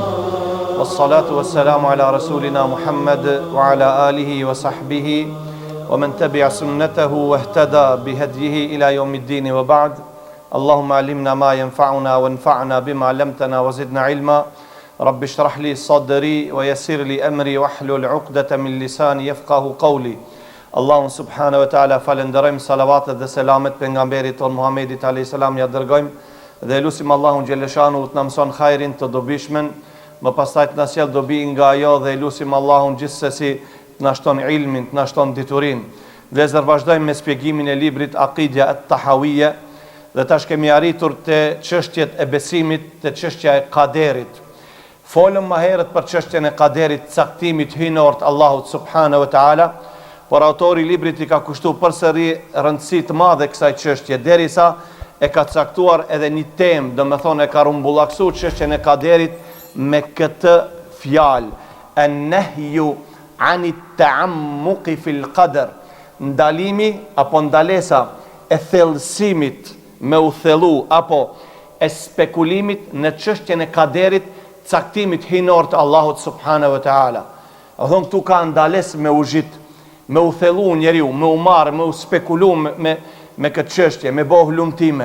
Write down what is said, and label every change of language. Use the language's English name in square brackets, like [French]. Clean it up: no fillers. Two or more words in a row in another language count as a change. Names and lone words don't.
[Arabic] والصلاة والسلام على رسولنا محمد وعلى آله وصحبه ومن تبع سنته واهتدى بهديه إلى يوم الدين وبعد. اللهم علمنا ما ينفعنا وانفعنا بما علمتنا وزدنا علما. رب اشرح لي صدري ويسر لي أمري واحلل عقدة من لساني يفقهوا قولي. [Albanian] Allahun [Arabic] سبحانه وتعالى [Albanian] falenderojmë, salavatet dhe selamet pejgamberit ton Muhammedit [Arabic] عليه السلام [Albanian] ja dërgojmë dhe lutim Allahun xheleshanu të na mëson hajrin të dobishmen, më pastaj të na sjell dobi nga ajo dhe lutim Allahun gjithsesi të na shton ilmin, të na shton diturin. Vëllezër, vazhdojmë me shpjegimin e librit Aqidja at-Tahawiyya dhe tash kemi arritur te çështjet e besimit, te çështja e kaderit. Folëm më herët për çështjen e kaderit, caktimit hynor të Allahut [Arabic] سبحانه وتعالى. [Albanian] Por autori i librit I ka kushtu përsëri rëndësi të madhe kësaj çështje, derisa e ka caktuar edhe një temë, domethënë e ka rumbullaksu çështjen e kaderit me këtë fjalë: [Arabic] النهي عن التعمق في القدر, [Albanian] ndalimi apo ndalesa e thellësimit me u thellu apo e spekulimit në çështjen e kaderit, caktimit hynor të Allahut [Arabic] سبحانه وتعالى. [Albanian] Thonë këtu ka ndalesë me u zhit, me u thellu njeriu, me u marrë, me u spekulu me këtë çështje, me bëh lumtime.